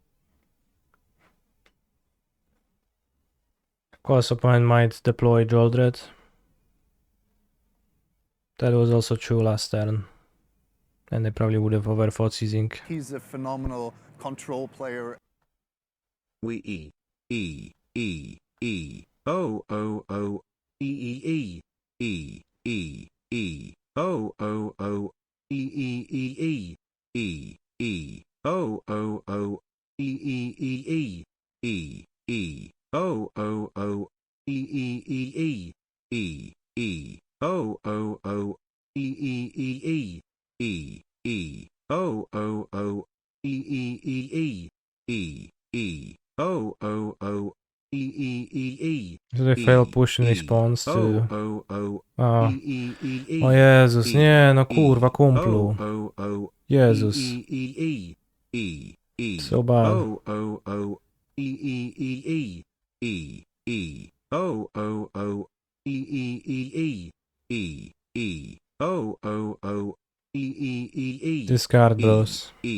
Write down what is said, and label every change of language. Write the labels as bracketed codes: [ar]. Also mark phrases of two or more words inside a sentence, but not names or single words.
[en] Of course, opponent might deploy Joldrad. That was also true last turn. And they probably would have overthought seizing. He's a phenomenal control player. We O O O E O O O E O O O E O O O E O O O O O O O O O So they fail push in response to... O [pl] Jezus, nie, no kurwa, kumplu. Jezus. [en] So bad. Discard, bros.